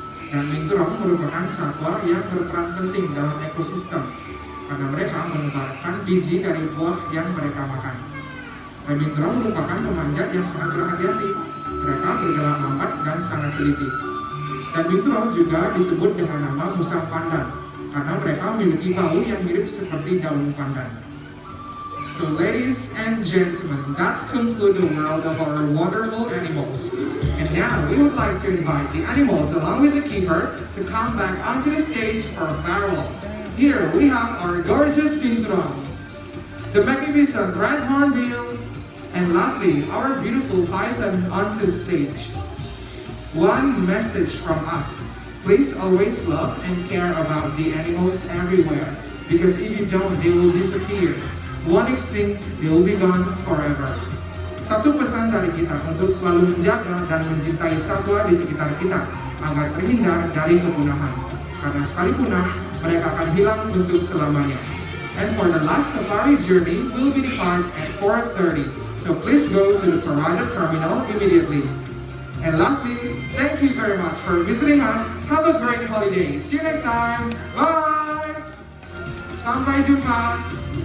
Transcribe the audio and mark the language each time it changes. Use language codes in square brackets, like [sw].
[id] Dan binturong merupakan satwa yang berperan penting dalam ekosistem, karena mereka menebarkan biji dari buah yang mereka makan. Dan binturong merupakan pemanjat yang sangat berhati-hati. Mereka bergerak lambat dan sangat teliti. Dan binturong juga disebut dengan nama musang pandan, karena mereka memiliki bau yang mirip seperti daun pandan. [en] So ladies and gentlemen, that concludes the world of our wonderful animals. And now we would like to invite the animals along with the keeper to come back onto the stage for a farewell. Here we have our gorgeous binturong, the magnificent red hornbill, and lastly our beautiful python onto the stage. One message from us: please always love and care about the animals everywhere, because if you don't, they will disappear. One extinct, they will be gone forever. [id] Satu pesan dari kita untuk selalu menjaga dan mencintai satwa di sekitar kita agar terhindar dari kepunahan. Karena sekali punah, mereka akan hilang untuk selamanya. [en] And for the last safari journey, will be depart at 4:30. So please go to the Toraja terminal immediately. And lastly, thank you very much for visiting us. Have a great holiday. See you next time. Bye. [id] Sampai jumpa.